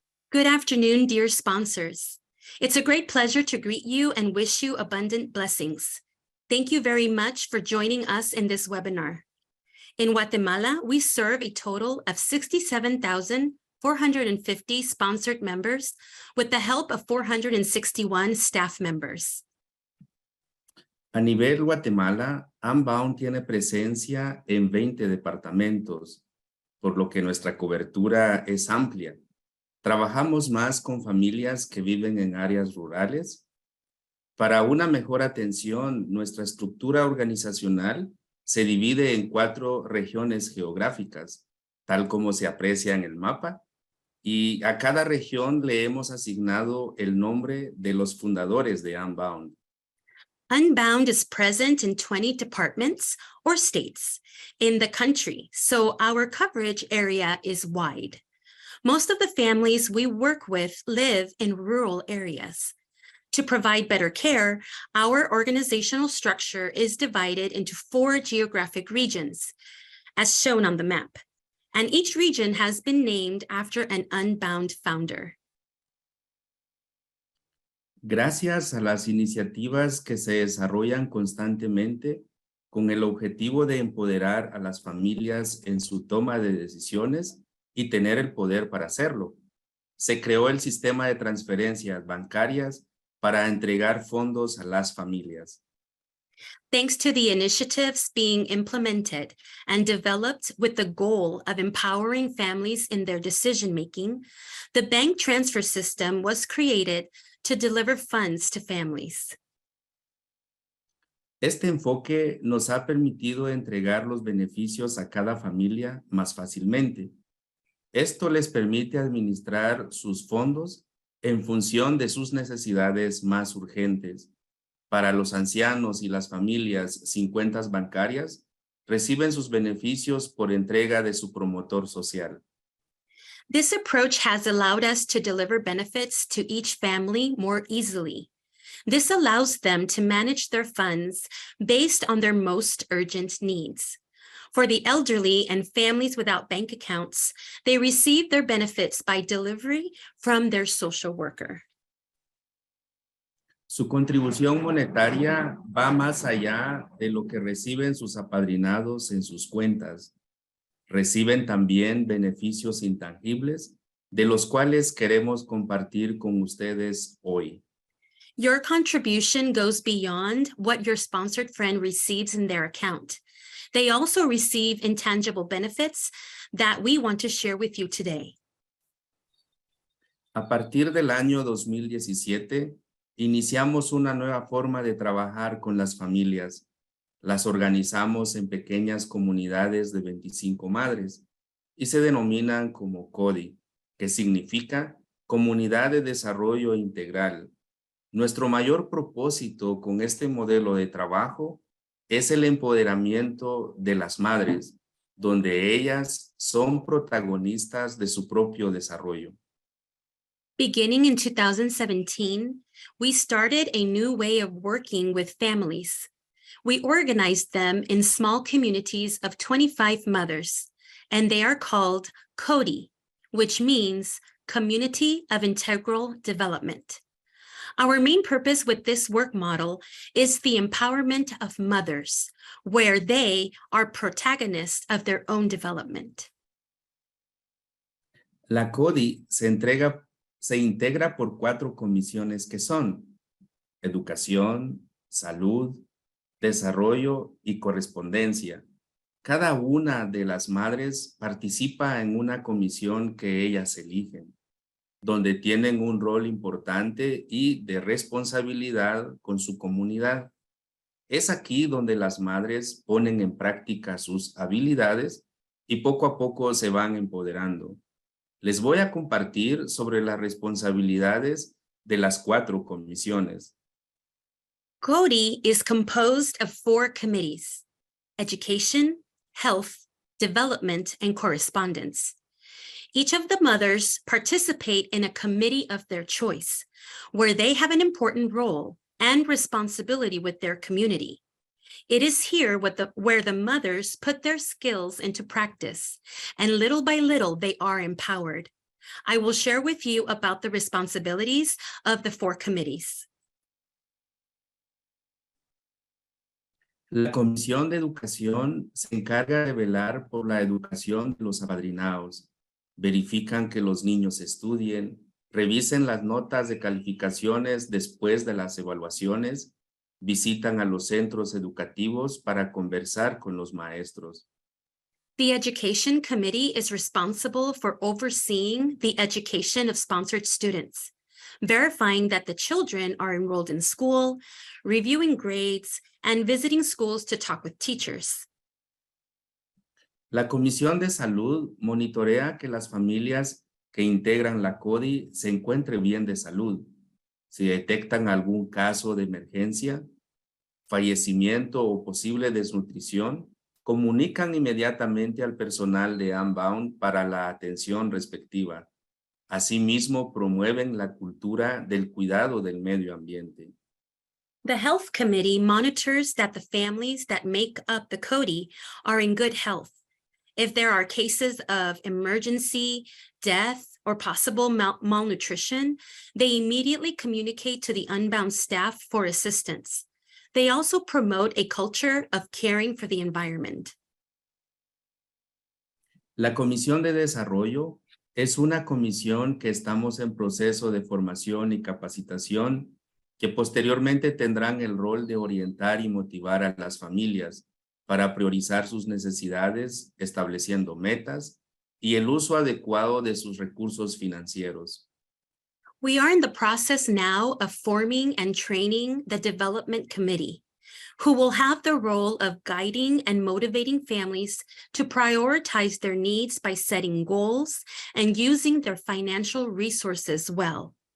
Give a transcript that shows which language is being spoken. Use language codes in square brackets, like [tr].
[en] Good afternoon, dear sponsors. It's a great pleasure to greet you and wish you abundant blessings. Thank you very much for joining us in this webinar. In Guatemala, we serve a total of 67,450 sponsored members with the help of 461 staff members. [es] A nivel Guatemala, Unbound tiene presencia en 20 departamentos, por lo que nuestra cobertura es amplia. Trabajamos más con familias que viven en áreas rurales. Para una mejor atención, nuestra estructura organizacional se divide en 4 regiones geográficas, tal como se aprecia en el mapa, y a cada región le hemos asignado el nombre de los fundadores de Unbound. [en] Unbound is present in 20 departments or states in the country, so our coverage area is wide. Most of the families we work with live in rural areas. To provide better care, our organizational structure is divided into 4 geographic regions, as shown on the map, and each region has been named after an Unbound founder. [es] Gracias a las iniciativas que se desarrollan constantemente con el objetivo de empoderar a las familias en su toma de decisiones y tener el poder para hacerlo, se creó el sistema de transferencias bancarias para entregar fondos a las familias. [en] Thanks to the initiatives being implemented and developed with the goal of empowering families in their decision-making, the bank transfer system was created to deliver funds to families. [es] Este enfoque nos ha permitido entregar los beneficios a cada familia más fácilmente. Esto les permite administrar sus fondos en función de sus necesidades más urgentes. Para los ancianos y las familias sin cuentas bancarias, reciben sus beneficios por entrega de su promotor social. [en] This approach has allowed us to deliver benefits to each family more easily. This allows them to manage their funds based on their most urgent needs. For the elderly and families without bank accounts, they receive their benefits by delivery from their social worker. [es] Su contribución monetaria va más allá de lo que reciben sus apadrinados en sus cuentas. Reciben también beneficios intangibles de los cuales queremos compartir con ustedes hoy. [en] Your contribution goes beyond what your sponsored friend receives in their account. They also receive intangible benefits that we want to share with you today. [es] A partir del año 2017, iniciamos una nueva forma de trabajar con las familias. Las organizamos en pequeñas comunidades de 25 madres y se denominan como CODI, que significa Comunidad de Desarrollo Integral. Nuestro mayor propósito con este modelo de trabajo es el empoderamiento de las madres, donde ellas son protagonistas de su propio desarrollo. [en] Beginning in 2017, we started a new way of working with families. We organized them in small communities of 25 mothers, and they are called CODI, which means Community of Integral Development. Our main purpose with this work model is the empowerment of mothers, where they are protagonists of their own development. [es] La CODI se integra por 4 comisiones que son Educación, Salud, Desarrollo y Correspondencia. Cada una de las madres participa en una comisión que ellas eligen, donde tienen un rol importante y de responsabilidad con su comunidad. Es aquí donde las madres ponen en práctica sus habilidades y poco a poco se van empoderando. Les voy a compartir sobre las responsabilidades de las 4 comisiones. [en] CODI is composed of 4 committees: Education, Health, Development, and Correspondence. Each of the mothers participate in a committee of their choice, where they have an important role and responsibility with their community. It is here where the mothers put their skills into practice, and little by little they are empowered. I will share with you about the responsibilities of the 4 committees. [es] La Comisión de Educación se encarga de velar por la educación de los apadrinados. Verifican que los niños estudien, revisen las notas de calificaciones después de las evaluaciones, visitan a los centros educativos para conversar con los maestros. [en] The Education Committee is responsible for overseeing the education of sponsored students, verifying that the children are enrolled in school, reviewing grades, and visiting schools to talk with teachers. [es] La Comisión de Salud monitorea que las familias que integran la CODI se encuentren bien de salud. Si detectan algún caso de emergencia, fallecimiento o posible desnutrición, comunican inmediatamente al personal de Unbound para la atención respectiva. Asimismo, promueven la cultura del cuidado del medio ambiente. [en] The Health Committee monitors that the families that make up the CODI are in good health. If there are cases of emergency, death, or possible malnutrition, they immediately communicate to the Unbound staff for assistance. They also promote a culture of caring for the environment. [es] La Comisión de Desarrollo es una comisión que estamos en proceso de formación y capacitación que posteriormente tendrán el rol de orientar y motivar a las familias para priorizar sus necesidades, estableciendo metas y el uso adecuado de sus recursos financieros. [en] We are in the process now of forming and training the Development Committee, who will have the role of guiding and motivating families to prioritize their needs by setting goals and using their financial resources well.